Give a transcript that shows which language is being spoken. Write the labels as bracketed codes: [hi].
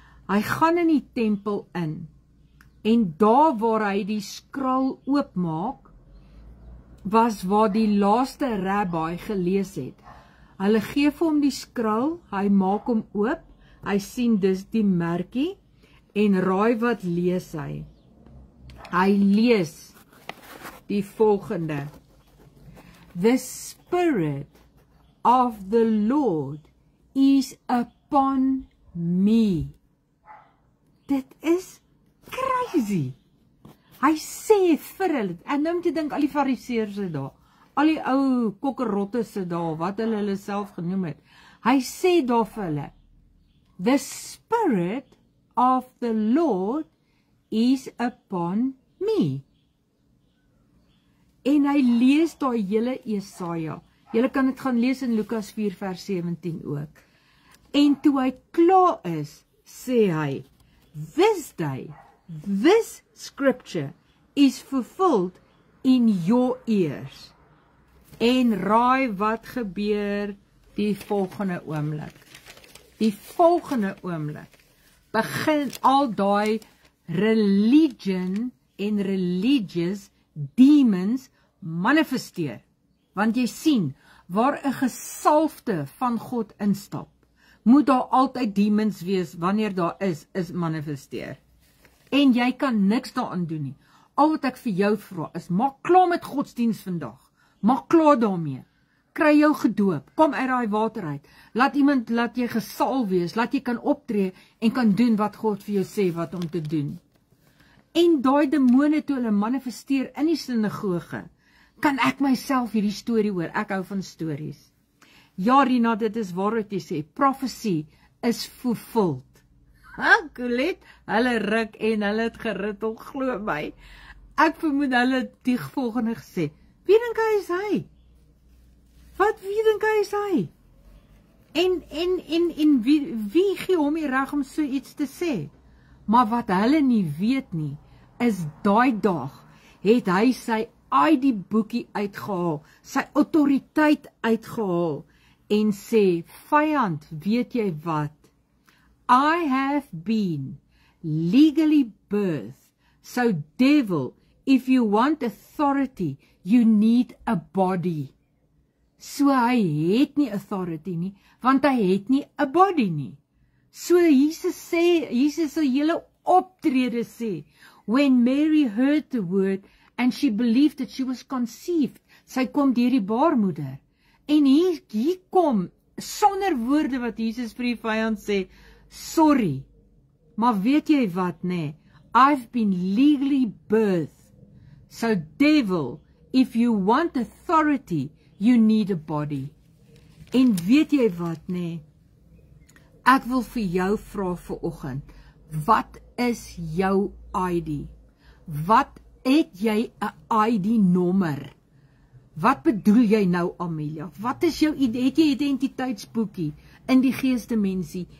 [af] Hy gaan in die tempel in, en daar waar hy die skrol oopmaak, was waar die laaste rabbi gelees het. Hulle gee vir hom die skrol, hy maak hom oop, hy sien dis die merkie, en raai wat lees hy? Hy lees die volgende. [en] The Spirit of the Lord is upon me. [af] Dit is crazy. Hy sê vir hulle, en nou moet jy dink, al die fariseërs sit daar, al die ou kokkerotte sit daar, wat hulle self genoem het. Hy sê daar vir hulle, [en] the Spirit of the Lord is upon me. [af] En hy lees daar hele Jesaja. Julle kan dit gaan lees in Lukas 4 vers 17 ook. En toe hy klaar is, sê hy, [en] this day, this scripture is fulfilled in your ears. [af] En raai wat gebeur die volgende oomblik. Die volgende oomblik begin al daai religion en religious demons manifesteer. Want jy sien, waar 'n gesalfde van God instap, moet daar altyd demons wees wanneer daar is manifesteer. En jy kan niks daaraan doen nie. Al wat ek vir jou vra is, maak klaar met godsdiens vandag. Maak klaar daarmee. Kry jou gedoop, kom uit daai water uit. Laat jy gesalf wees, laat jy kan optree en kan doen wat God vir jou sê wat om te doen. En daai demone toe hulle manifesteer in die sinagoge, kan ek myself hierdie storie hoor. Ek hou van stories. Ja, Rina, dit is waar wat jy sê. [en] Prophecy is fulfilled. [af] Colet, hulle ruk en hulle het gerittel, glo my. Ek vermoed hulle het die volgende gesê. Wie dink hy is hy? Wie dink hy is hy? En wie gee hom die reg om so iets te sê? Maar wat hulle nie weet nie, is daai dag het hy sy ID-boekie uitgehaal, sy autoriteit uitgehaal en sê, vyand, weet jy wat? [en] I have been legally birthed, so devil, if you want authority, you need a body. [af] So hy het nie authority nie, want hy het nie 'n body nie. So Jesus se hele optrede sê, [en] when Mary heard the word and she believed that she was conceived, [af] sy kom deur die baarmoeder. En hier kom, sonder woorde wat Jesus vir die vyand sê, sorry, maar weet jy wat, nee, [en] I've been legally birthed. So devil, if you want authority, you need a body. [af] En weet jy wat, nee, ek wil vir jou vra vanoggend, wat is jou ID? Wat het jy 'n ID-nommer? Wat bedoel jy nou, Amelia? Wat is jou, het jy identiteitsboekie in die geesdimensie?